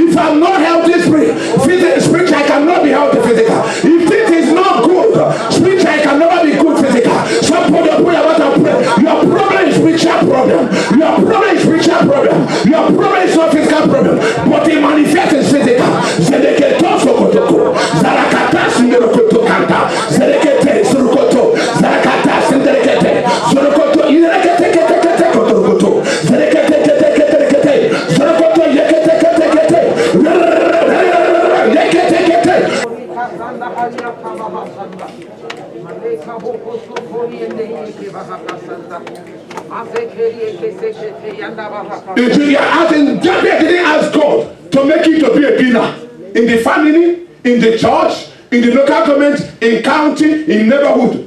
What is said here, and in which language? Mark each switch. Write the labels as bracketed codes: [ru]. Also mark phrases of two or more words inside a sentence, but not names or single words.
[en] If I'm not healthy spiritual, I cannot be healthy physical. If it is not good spiritual, I can never be good physical. So put your prayer about a prayer. Your problem is spiritual problem. Your problem is spiritual problem. Your problem is not physical problem, but it manifests as physical. Zedeketo sokoto, zarakata sinderokoto kanta, zedekete surukoto, zarakata sinderekete, surukoto inerekete kete kete kotokoto, zedekete kete kete kete, surukoto yekete kete kete, yekete kete. As in David didn't ask God to make you to be a winner in the family, in the church, in the local government, in county, in neighborhood.